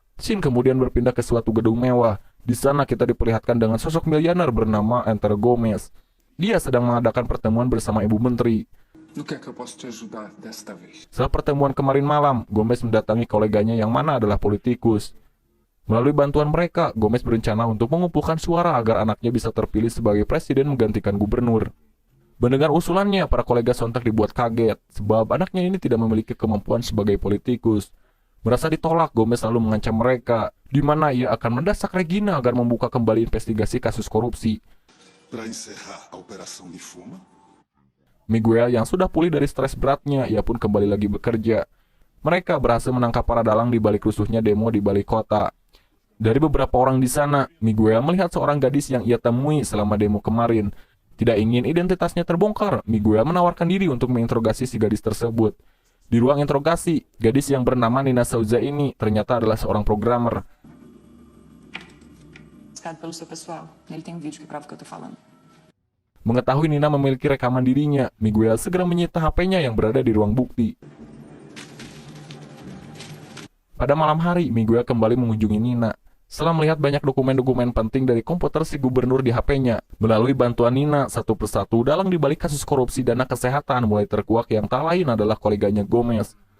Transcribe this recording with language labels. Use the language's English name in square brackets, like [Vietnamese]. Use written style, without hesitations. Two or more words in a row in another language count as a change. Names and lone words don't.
[Indonesian] Scene kemudian berpindah ke suatu gedung mewah. Di sana kita diperlihatkan dengan sosok miliuner bernama Enter Gomez. Dia sedang mengadakan pertemuan bersama Ibu Menteri. [Portuguese] No que é que eu posso te ajudar desta vez? [Indonesian] Setelah pertemuan kemarin malam, Gomez mendatangi koleganya yang mana adalah politikus. Melalui bantuan mereka, Gomez berencana untuk mengumpulkan suara agar anaknya bisa terpilih sebagai presiden menggantikan gubernur. Mendengar usulannya, para kolega sontak dibuat kaget, sebab anaknya ini tidak memiliki kemampuan sebagai politikus. Merasa ditolak, Gomez lalu mengancam mereka, di mana ia akan mendesak Regina agar membuka kembali investigasi kasus korupsi. [Portuguese] Para encerrar a operação de Fuma? [Indonesian] Miguel yang sudah pulih dari stres beratnya, ia pun kembali lagi bekerja. Mereka berhasil menangkap para dalang di balik rusuhnya demo di balik kota. Dari beberapa orang di sana, Miguel melihat seorang gadis yang ia temui selama demo kemarin. Tidak ingin identitasnya terbongkar, Miguel menawarkan diri untuk menginterogasi si gadis tersebut. Di ruang interogasi, gadis yang bernama Nina Souza ini ternyata adalah seorang programmer. [Portuguese] Pelo seu pessoal. Ele tem vídeo que prova o que eu tô falando. [Indonesian] Mengetahui Nina memiliki rekaman dirinya, Miguel segera menyita HP-nya yang berada di ruang bukti. Pada malam hari, Miguel kembali mengunjungi Nina. Setelah melihat banyak dokumen-dokumen penting dari komputer si gubernur di HP-nya, melalui bantuan Nina, satu persatu dalang di balik kasus korupsi dana kesehatan mulai terkuak yang tak lain adalah koleganya Gomez.